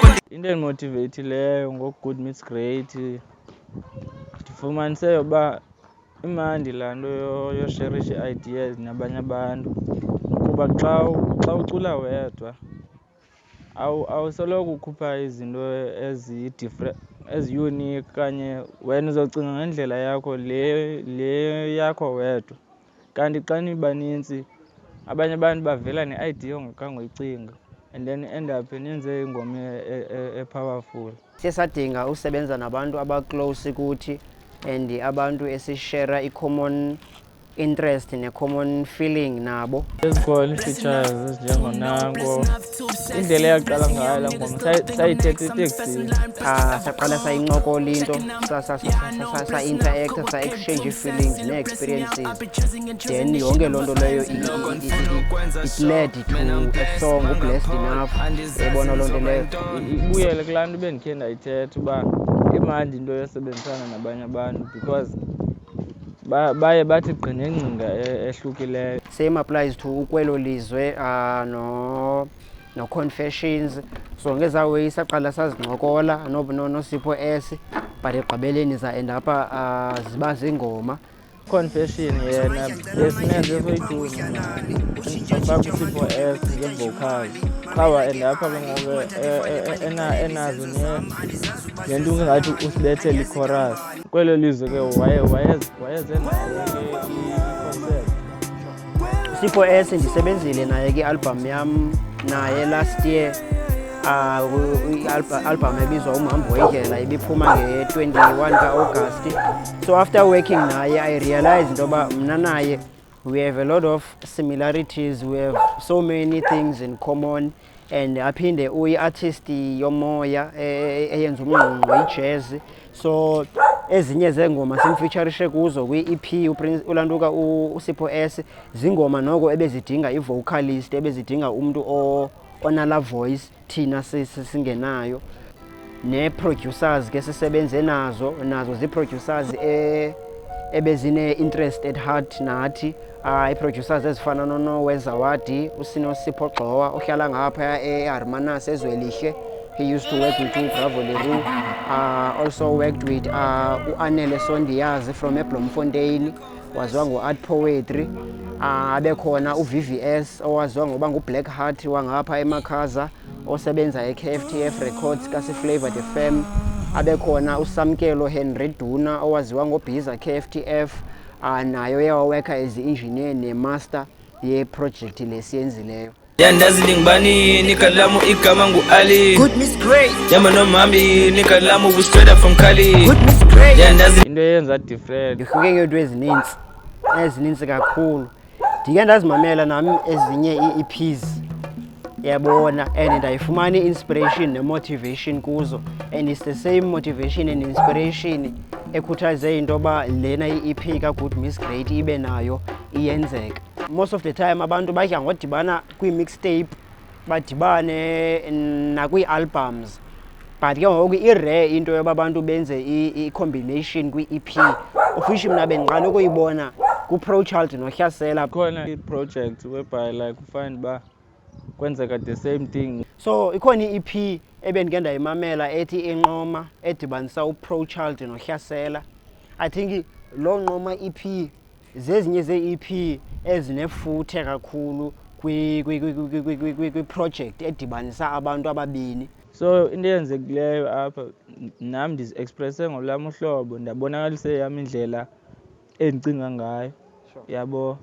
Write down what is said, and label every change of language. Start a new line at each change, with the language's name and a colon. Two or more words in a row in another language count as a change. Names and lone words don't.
Xhosa: into endimotiveyileyo ngoku-Good Meets Great ndifumanise uba imandi laa nto yosherisha ii-ideas nabanye abantu kuba xa ucula wedwa awusoloko ukhupha izinto ezi-unique kanye wena uzocinga ngendlela yakho le yakho wedwa, kanti xa nibanintsi abanye abantu bavela ne-idea ongakhange uyicinga
English: and then end up
Xhosa: nenze ingoma e-powerful. Siye sadinga usebenza nabantu abaclose kuthi and abantu esishera
English: i-common interest ne-common feeling
Xhosa: nabo. Ezikhona ii-features ezinjengonanko, indlela eyaqala ngayo laa ngoma sayithetha eteksini. Saqala sayincokola into, sa-interacta, sa-exchange ii-feelings nee-experiences, then yonke loo nto leyo
English: it led to a song,
Xhosa: uBlessed Enough. Yayibona loo nto leyo ibuyele kulaa nto bendikhe ndayithetha uba imandi into yosebenzisana nabanye abantu because baye bathi gqine ingcinga ehlukileyo.
English: Same applies to
Xhosa: ukwelo lizwe no-Confessions. So ngezaa way saqala sazincokola noSipho S, but egqibeleni za-end apha ziba ziingoma. Confession yena besimenze soyi-2 safaka uSipho S ngee-vocals qha wa-end apha ke ngoku enazo nento ungathi usibethele i-chorus. Kwelo lizwe ke wayeze nayo ke i-concept. uSipho S ndisebenzile naye kwi-album yam naye
English: last year,
Xhosa: i-album ebizwa Umhambi Wendlela ibiphuma nge-21 ka-August.
English: So after working naye I realized
Xhosa: into yoba mna naye
English: we have a lot of similarities, we have so many things in common, and
Xhosa: aphinde uyi-artist yomoya eyenza umngqungqo ijazz. So ezinye zeengoma simfeaturishe kuzo kwi-EP ulantuka uSipho S zingoma noko ebezidinga i-vocalist, ebezidinga umntu onala voice thina singenayo. Nee-producers ke sisebenze nazo zii-producers ebezine-interest
English: at heart
Xhosa: nathi, ii-producers ezifana noWezawadi, uSipho Gxowa ohlala ngapha eHarmanas eZwelihle.
English: He used to work with Bravo Leroux, also worked with uAnele Sondiyazi from eBloemfontein,
Xhosa: waziwa ngo-Art Poetry. Abekhona uVVS owaziwa ngoba nguBlack Heart wangapha eMakhaza osebenza eKFTF Records kaSiflavor the Fam. Abekhona uSamkelo Henry Duna owaziwa ngoBhiza KFTF, nayo yawaweka as i-engineer ne-master yeprojekthi lesiyenzileyo. Yandazi lingibani nikalamu igama ngu-Ali. Good Miss Great. Yama nomhambi nikalamu
English: we straight up from Cali.
Xhosa: Good Miss Great. Yandazi Into eyenza different ndihluke ngeento ezininzi kakhulu. Ndike ndazimamela nami ezinye ii-EPs yabona, and ndayifumana i-inspiration ne-motivation kuzo,
English: and it's the same motivation and inspiration
Xhosa: ekhuthaze into yoba lena i-EP kaGood Miss Great ibe nayo iyenzeka.
English: Most of the time
Xhosa: abantu badla ngodibana kwii-mixtape, badibane nakwii-albums, but ke ngoku i-rare into yoba abantu benze i-combination kwi-EP,
English: of which
Xhosa: mna bendiqala ukuyibona ku-Pro Child noHlasela. Khona i-project
English: whereby like
Xhosa: ufind uba kwenzeka
English: the same thing.
Xhosa: So ikhona i-EP ebendike ndayimamela ethi Inqoma edibanisa uPro Child noHlasela.
English: I think
Xhosa: loo Nqoma EP zezinye zee-EP ezinefuthe kakhulu kwi-project edibanisa abantu ababini. So into eyenzekileyo apha nam ndizi-expresse ngolam uhlobo, ndabonakalise yam indlela endicinga ngayo, yabo.